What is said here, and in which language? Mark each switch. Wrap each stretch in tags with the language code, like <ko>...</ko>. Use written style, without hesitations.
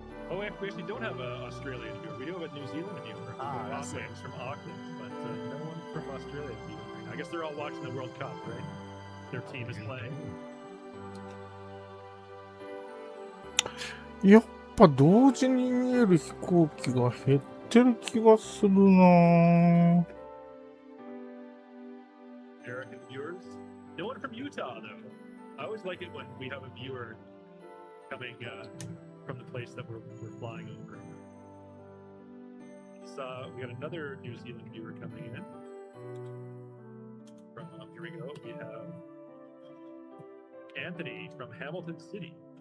<en>Oh, we actually don't have an Australian viewer. We do have a New Zealand viewer. That's it. From Auckland, but no one from Australia viewing. I guess they're all watching the World Cup, right? Their team is playing.</en> <ja>やっぱ同時に見える飛行機が減ってる気がするな。</ja> <en>American viewers. No one from Utah, though. I always like it when we have a viewer coming from the place that we're flying over. We got another New Zealand viewer coming in. From here we go. We have Anthony from Hamilton City.</en>